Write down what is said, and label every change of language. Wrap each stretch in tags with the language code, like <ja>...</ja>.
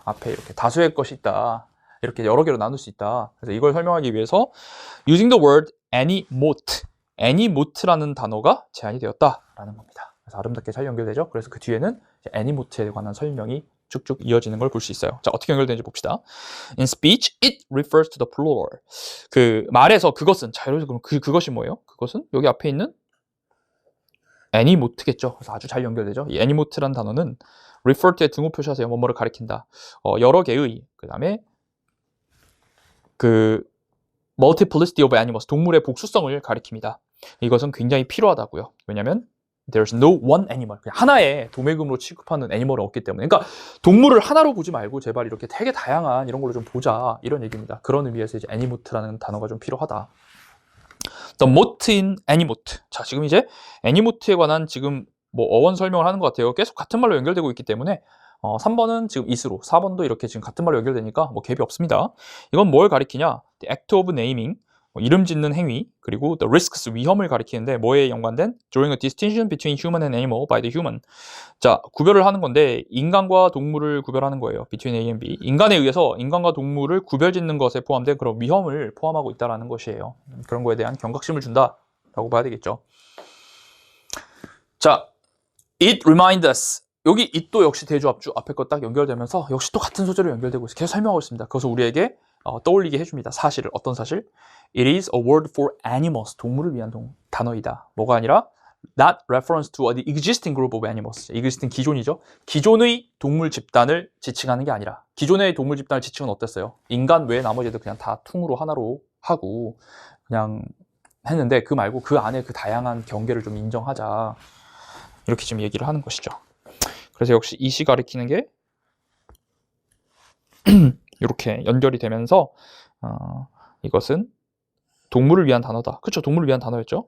<ko>앞에 이렇게 다수의 것이 있다, 이렇게 여러 개로 나눌 수 있다. 그래서 이걸 설명하기 위해서</ko> <en>using the word</en> <ko>anymote라는 단어가 제안이 되었다라는 겁니다. 그래서 아름답게 잘 연결되죠. 그래서 그 뒤에는 anymote에 관한 설명이 쭉쭉 이어지는 걸 볼 수 있어요. 자, 어떻게 연결되는지 봅시다.</ko> <en>In speech, it refers to the plural.</en> <ko>그 말에서 그것은, 자, 그럼 그것이 뭐예요? 그것은 여기 앞에 있는 애니모트겠죠. 그래서 아주 잘 연결되죠. 이 애니모트란 단어는 refer to에 등호 표시하세요. 뭐뭐를 가리킨다. 여러 개의 그 다음에 그</ko> <en>multiplicity of animals,</en> <ko>동물의 복수성을 가리킵니다. 이것은 굉장히 필요하다고요. 왜냐하면</ko> <en>there's no one animal,</en> <ko>그냥 하나의 도매금으로 취급하는 애니멀은 없기 때문에. 그러니까 동물을 하나로 보지 말고 제발 이렇게 되게 다양한 이런 걸로 좀 보자, 이런 얘기입니다. 그런 의미에서 이제 애니모트라는 단어가 좀 필요하다.</ko> <en>The mote in 애니모트.</en> <ko>자, 지금 이제 애니모트에 관한 지금 뭐 어원 설명을 하는 것 같아요. 계속 같은 말로 연결되고 있기 때문에 3번은 지금 is로, 4번도 이렇게 지금 같은 말로 연결되니까 뭐 갭이 없습니다. 이건 뭘 가리키냐?</ko> <en>The act of naming,</en> <ko>이름 짓는 행위, 그리고</ko> <en>the risks,</en> <ko>위험을 가리키는데 뭐에 연관된?</ko> <en>Drawing a distinction between human and animal by the human.</en> <ko>자, 구별을 하는 건데 인간과 동물을 구별하는 거예요.</ko> <en>Between A and B.</en> <ko>인간에 의해서 인간과 동물을 구별짓는 것에 포함된 그런 위험을 포함하고 있다는 것이에요. 그런 거에 대한 경각심을 준다라고 봐야 되겠죠.</ko> <en>자, it reminds us.</en> <ko>여기 it도 역시 대조합주 앞에 거 딱 연결되면서 역시 또 같은 소재로 연결되고 있어요. 계속 설명하고 있습니다. 그래서 우리에게 떠올리게 해줍니다. 사실을. 어떤 사실?</ko> <en>It is a word for animals.</en> <ko>동물을 위한 단어이다. 뭐가 아니라</ko> <en>not reference to the existing group of animals.</en> <ko>existing 기존이죠. 기존의 동물 집단을 지칭하는 게 아니라, 기존의 동물 집단을 지칭은 어땠어요? 인간 외에 나머지 애들 그냥 다 퉁으로 하나로 하고 그냥 했는데 그 말고 그 안에 그 다양한 경계를 좀 인정하자. 이렇게 지금 얘기를 하는 것이죠. 그래서 역시 이시 가리키는 게 이렇게 연결이 되면서 이것은 동물을 위한 단어다. 그렇죠? 동물을 위한 단어였죠.</ko>